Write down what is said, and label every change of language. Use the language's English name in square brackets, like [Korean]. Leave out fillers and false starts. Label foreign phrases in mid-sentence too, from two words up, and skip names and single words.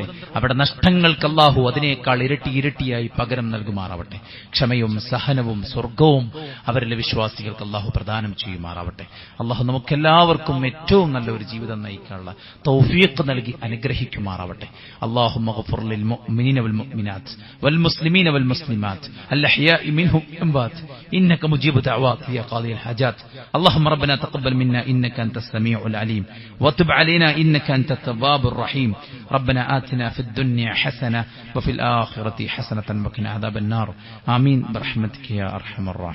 [Malayalam] അവിടെ നഷ്ടങ്ങൾക്ക് അല്ലാഹു അതിനേക്കാൾ ഇരട്ടിയായി പകരം നൽകുമാറാവട്ടെ. ക്ഷമയും സഹനവും സ്വർഗവും അവരിലെ വിശ്വാസികൾക്ക് അല്ലാഹു പ്രദാനം ചെയ്യുമാറാവട്ടെ. അല്ലാഹു നമുക്കെല്ലാവർക്കും ഏറ്റവും നല്ല ഒരു ജീവിതം നയിക്കാനുള്ള തൗഫീഖ് നൽകി അനുഗ്രഹിക്കുമാറാവട്ടെ. [Arabic] اللهم اغفر للمؤمنين والمؤمنات وال المسلمين والمسلمات الأحياء منهم أموات إنك مجيب دعوات يا قاضي الحاجات اللهم ربنا تقبل منا إنك أنت السميع العليم وتب علينا إنك أنت التواب الرحيم ربنا آتنا في الدنيا حسنة وفي الآخرة حسنة وقنا عذاب النار آمين برحمتك يا أرحم الراحمين.